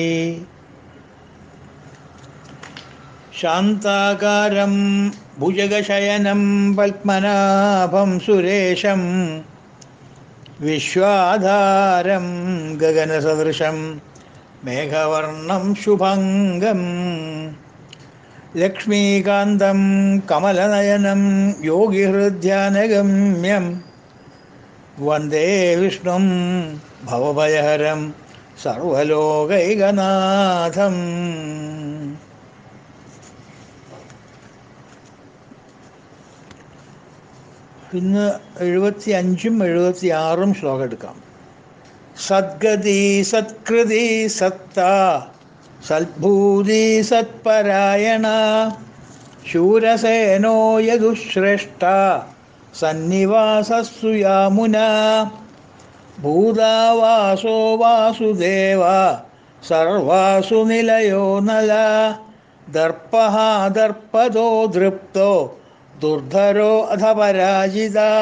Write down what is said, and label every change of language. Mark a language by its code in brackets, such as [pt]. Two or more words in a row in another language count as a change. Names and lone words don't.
[sa] शांताकारं भुजगशयनं पद्मनाभं सुरेशं विश्वाधारं गगनसदृशं मेघवर्णं शुभंगं लक्ष्मीकान्तं कमलनयनं योगिहृद्यानगम्यं वन्दे विष्णुं भवभयहरं സർവലോകൈകനാഥം. [ml] ഇന്ന് 75ഉം 76ഉം ശ്ലോകം എടുക്കാം. [sa] സദ്ഗതി സത്കൃതി സത്ത സദ്ഭൂതി സത്പരായണ ശൂരസേനോ യദുശ്രേഷ്ഠ സന്നിവാസസ്സു യാമുന ഭൂതാവാസോ വാസുദേവ സർവാസു നിലയോ നല ദർപ്പഃ ദർപ്പദോ ദൃപ്തോ ദുർധരോ അധപരാജിത.